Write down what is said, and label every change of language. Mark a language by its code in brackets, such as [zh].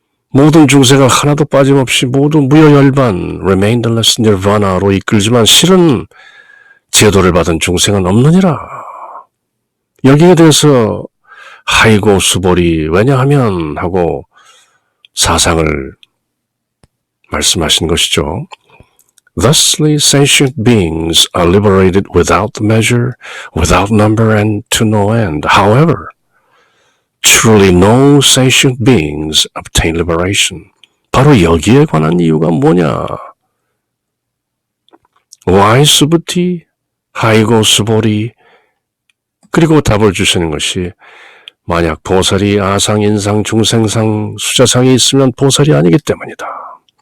[ko] 모든 중세가 하나도 빠짐없이 모두 무여열반 [en] remainless nirvana [ko] 로 이끌지만 실은 제도를 받은 중생은 없느니라. 여기에 대해서 하이고 수보리 왜냐하면 하고 사상을 말씀하신 것이죠. [en] Thusly sentient beings are liberated without measure, without number and to no end. However, truly no sentient beings obtain liberation. [ko] 바로 여기에 관한 이유가 뭐냐? Why 수부티, 하이고 수보리. 그리고 답을 주시는 것이 만약 보살이 아상, 인상, 중생상, 수자상이 있으면 보살이 아니기 때문이다.